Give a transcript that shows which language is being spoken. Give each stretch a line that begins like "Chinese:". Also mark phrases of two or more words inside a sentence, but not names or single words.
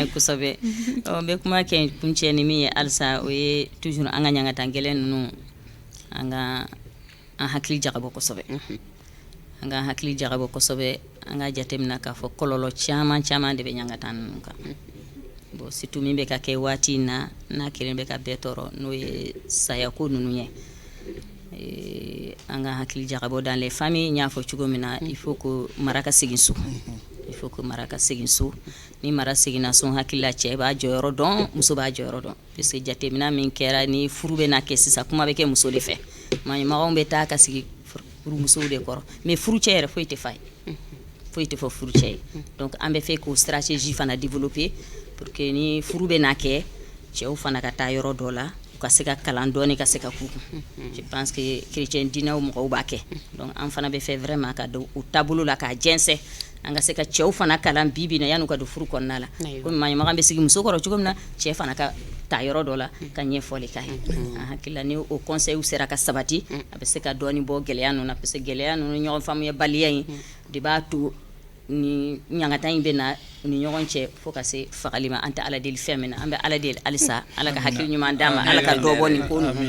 Bambara: kosɛbɛ n bɛ kuma kɛ kuncɛ ni min ye halisa o ye toujours an ka ɲangata gɛlɛn ninnu an hakili jagabɔ kosɛbɛ an ka hakili jagabɔ kosɛbɛ an ka jateminɛ k'a fɔ kɔlɔlɔ caman de bɛ ɲangata ninnu kan bon surtout min bɛ ka kɛ waati in na n'a kelen bɛ ka bɛɛ tɔɔrɔ n'o ye sayako ninnu ye an ka hakili jagabɔ
French: dans les familles
Bambara: n y'a fɔ cogo min na
French: il faut que
Bambara: mara ka segin so ni mara seginna so hakili la cɛ b'a jɔyɔrɔ dɔn muso b'a jɔyɔrɔ dɔn parce que jateminɛ min kɛra ni furu bɛ na kɛ sisan kuma bɛ kɛ muso de fɛ maɲumagaw bɛ taa ka sigi furumusow de kɔrɔ mais furu cɛ yɛrɛ foyi tɛ fa ye foyi tɛ fɔ furu cɛ ye donc an bɛ fɛ k'o stratégie fana développer pour que ni furu bɛ na kɛ cɛw fana ka taa yɔrɔ dɔ la u ka se ka kalan dɔɔni ka se ka k'u kun
French: je pense que
Bambara: chrétien dinɛw mɔgɔw b'a kɛ donc an fana bɛ fɛ vraiment ka don o taabolo la k'a jɛnsɛ an ka se ka cɛw fana kalan bibi na yan'u ka don furu kɔnɔna la komi maɲumaga bɛ sigi muso kɔrɔ cogo min na cɛ fana ka taa yɔrɔ dɔ la ka ɲɛfɔli k'a ye an hakili la ni o conseil sera ka sabati a bɛ se ka dɔɔni bɔ gɛlɛya ninnu na
French: parce que
Bambara: gɛlɛya ninnu ɲɔgɔn faamuyabaliya in de b'a to ni ɲangata in bɛ na ni ɲɔgɔn cɛ fo ka se fagali ma an tɛ ala deli fɛn min na an bɛ ala deli halisa ala ka hakili ɲuman d'a ma ala ka dɔ bɔ nin ko ninnu na